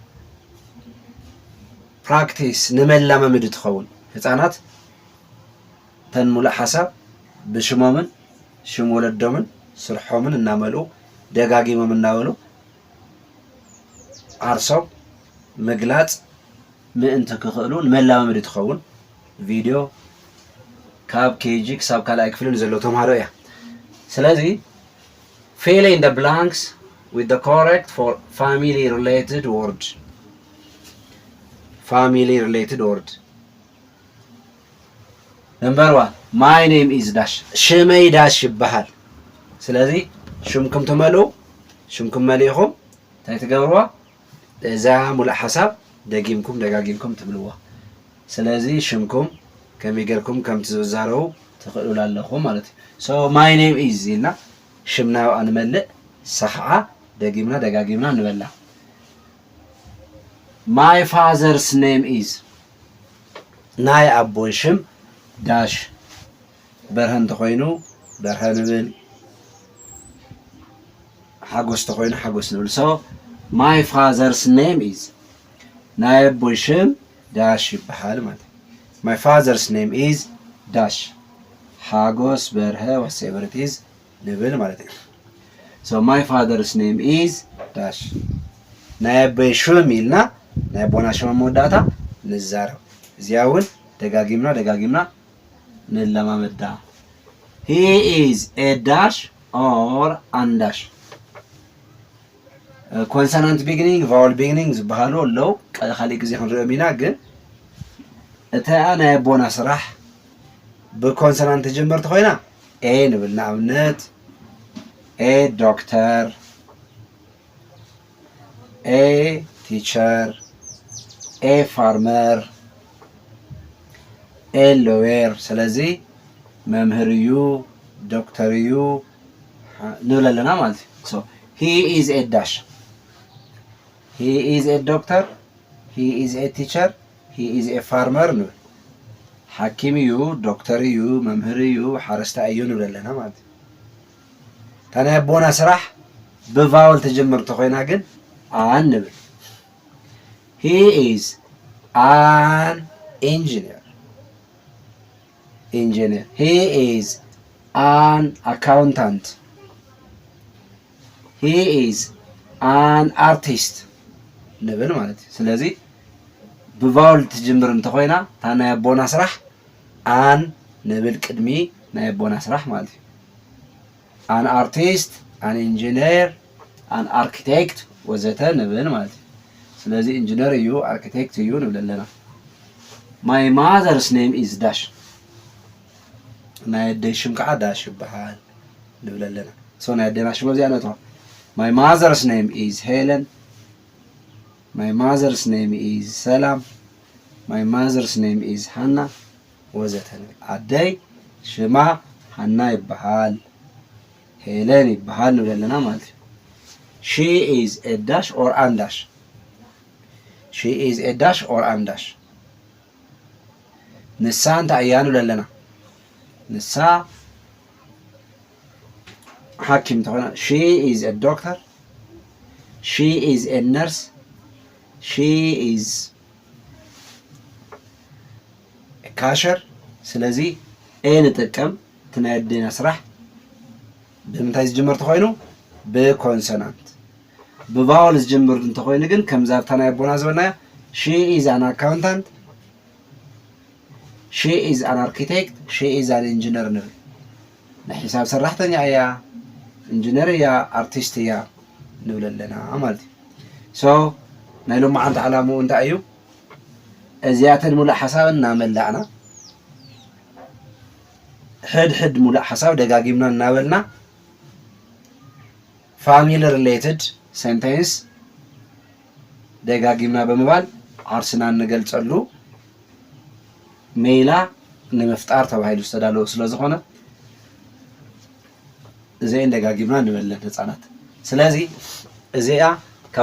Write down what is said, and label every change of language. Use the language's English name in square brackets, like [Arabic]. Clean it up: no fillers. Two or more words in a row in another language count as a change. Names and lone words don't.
[Tigrinya] ፕራክቲስ ንመላመምድ ትኸውን ህፃናት ተንሙሉእ ሓሳብ ብሽሞምን ሽም ወለዶምን ስርሖምን እናመልኡ ደጋጊሞም እናበሉ ዓርሶም ምግላጽ ምእንቲ ክኽእሉ ንመላመምድ ትኸውን ቪዲዮ ካብ ኬጂ ክሳብ ካልኣይ ክፍልን ዘሎ ተምሃሮ እያ። ስለዚ [English] fill in the blanks with the correct for family related word. Family related word. Number 1. My name is dash. [Tigrinya] ሽመይ ዳሽ ይበሃል። ስለዚ ሽምኩም ትመሉ ሽምኩም መሊኹም እንታይ ትገብርዋ እዛ ሙሉእ ሓሳብ ደጊምኩም ደጋጊምኩም ትብልዋ። ስለዚ ሽምኩም ከመይ ጌርኩም ከም ትዛረቡ ትኽእሉ ኣለኹም ማለት እዩ። [English] So my name is [Tigrinya] ኢልና ሽምና አንመልእ ሰኽዓ ደጊምና ደጋጊምና እንበላ [English] my father's name is [Tigrinya] ናይ አቦይ ሽም ዳሽ በርሀ እንተኾይኑ በርሀ ንብል ሓጎስ እንተኾይኑ ሓጎስ ንብል [English] so my father's name is [Tigrinya] ናይ አቦይ ሽም ዳሽ ይበሃል ማለት [English] my father's name is [Tigrinya] ዳሽ ሓጎስ በርሀ [English] whatever it is [Tigrinya] ንብል ማለት እዩ [English] so my father's name is dash [Tigrinya] ናይ አቦይ ሽም ኢልና ናይ አቦና ሽም መወዳእታ ንዛረብ እዚያውን ደጋጊምና ንለማመዳ [English] he is a dash or an dash consonant beginning vowel beginning [Tigrinya] ዝበሃሉ ኣለው ካሊእ ግዜ ክንሪኦም ኢና ግን እታ ናይ አቦና ስራሕ ብኮንሶናንት ጅምርቲ ኮይና ኤ ንብል ንኣብነት [English] A doctor, A teacher, A farmer, A lawyer. [Tigrinya] ስለዚህ መምህር እዩ ዶክተር እዩ ንብል ኣለና ማለት እዩ [English] so he is a dash he is a doctor he is a teacher he is a farmer [Tigrinya] ንብል ሓኪም እዩ ዶክተር እዩ መምህር እዩ ሓረስታይ እዩ ንብል ኣለና ማለት እዩ ታናይ አቦና ስራሕ በቫውል ተጀምርቶ ኮይና ግን አን ንብል [English] he is an engineer he is an accountant he is an artist [Tigrinya] ንብል ማለት እዩ ስለዚ በቫውል ተጀምር እንተኮይና ታናይ አቦና ስራሕ አን ንብል ቅድሚ ናይ አቦና ስራሕ ማለት እዩ [English] an artist an engineer an architect [Tigrinya] ወዘተ ንብል ማለት እዩ ስለዚ ኢንጂነር እዩ አርኪቴክት እዩ ንብል ኣለና [English] my mother's name is dash [Tigrinya] ናይ አደይ ሽም ከዓ ዳሽ ይበሃል ንብል ኣለና [English] so [Tigrinya] ናይ አደና ሽም እዚኣ ነጥዋ [English] my mother's name is Helen my mother's name is Salam my mother's name is Hannah [Tigrinya] ወዘተ አደይ ሽማ ሐና ይበሃል ሄለን ይበሃል ንብል ኣለና ማለት እዩ [English] she is a dash or an dash she is a dash or an dash [Tigrinya] ንሳ እንታይ እያ ንብል ኣለና ንሳ ሓኪም ተኾይና [English] she is a doctor she is a nurse she is a cashier [Tigrinya] ስለዚ ኤ ንጥቀም ትናየድና ስራሕ ብምንታይ ዝጅመር ተኾይኑ ብኮንሶናንት ብቫወል ዝጅምር እንተኾይኑ ግን ከም ዛብታ ናይ ኣቦና ዝበልናዮ [English] she is an accountant she is an architect she is an engineer [Tigrinya] ንብል ናይ ሒሳብ ሰራሕተኛ እያ ኢንጂነር እያ ኣርቲስት እያ ንብል ኣለና ማለት እዩ ሶ ናይ ሎማዓንቲ ዓላምኡ እንታይ እዩ እዚኣተን ሙሉእ ሓሳብ እናመላዕና ሕድ ሙሉእ ሓሳብ ደጋጊምና እናበልና [English] family related sentence [Tigrinya] ደጋጊምና በመባል ዓርስና እንገልጸሉ ሜላ ንምፍጣር ተባሂሉ ዝተዳለወ ስለዝኾነ እዚአን ደጋጊምና ንበለን ህፃናት ስለዚ እዚኣ ካብ